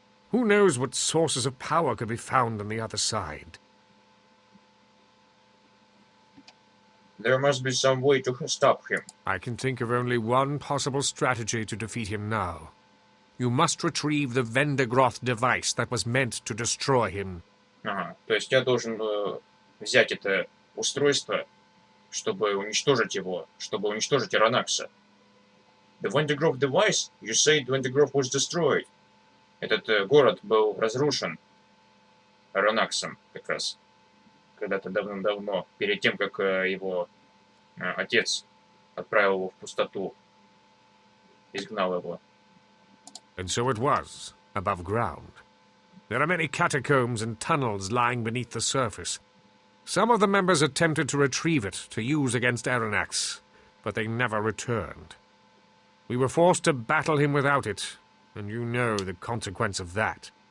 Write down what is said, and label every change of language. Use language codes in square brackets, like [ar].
[en] Who knows what sources of power could be found on the other side? There must be some way to stop him. I can think of only one possible strategy to defeat him now. You must retrieve the Vendigroth device that was meant to destroy him. [ru] Ага, то есть я должен взять это устройство, чтобы уничтожить его, чтобы уничтожить Аранакса. [en] The Vendigroth device? You said Vendigroth was destroyed. [ru] Этот город был разрушен Аранаксом как раз. Когда-то давным-давно, перед тем, как его отец отправил его в пустоту, изгнал его. [en] And so it was, above ground. There are many catacombs and tunnels lying beneath the surface. Some of the members attempted to retrieve it to use against Aranax, but they never returned. We were forced to battle him without it, and you know the consequence of that.